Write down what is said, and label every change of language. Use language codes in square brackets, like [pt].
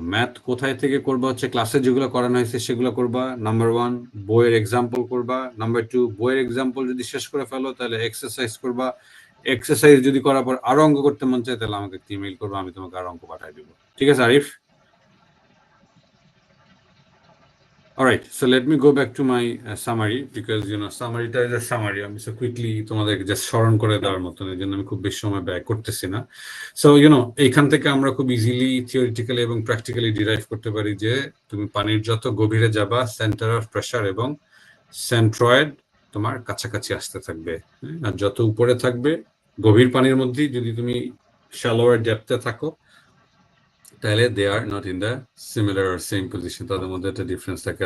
[bn] Math কোথায় থেকে করবা হচ্ছে ক্লাসে যেগুলো করানো হয়েছে সেগুলো করবা। নাম্বার 1 বইয়ের এক্সাম্পল করবা। নাম্বার 2 বইয়ের এক্সাম্পল যদি শেষ করে ফেলো তাহলে এক্সারসাইজ করবা। এক্সারসাইজ যদি করার পর আরো অঙ্ক করতে মন চায় তাহলে আমাকে ইমেল করবা, আমি তোমাকে আরো অঙ্ক পাঠিয়ে দেবো। ঠিক আছে Arif? [en] Alright, so let me go back to my summary because summary টা is a summary. [bn] আমি so quickly তোমাদেরকে just স্মরণ করে দেওয়ার মতন, এই জন্য আমি খুব বেশি সময় ব্যয় করতেছি না। So এইখান থেকে আমরা খুব ইজিলি থিওরিটিক্যালি এবং প্র্যাকটিক্যালি ডিরাইভ করতে পারি যে তুমি পানির যত গভীরে যাবা সেন্টার অফ প্রেসার এবং সেন্ট্রয়েড তোমার কাছাকাছি আসতে থাকবে, আর যত উপরে থাকবে গভীর পানির মধ্যে যদি তুমি শ্যালোয়ার ডেপথে থাকো তাহলে [en] they are not in the similar or same position, [bn] তাদের মধ্যে একটা ডিফারেন্স থাকে।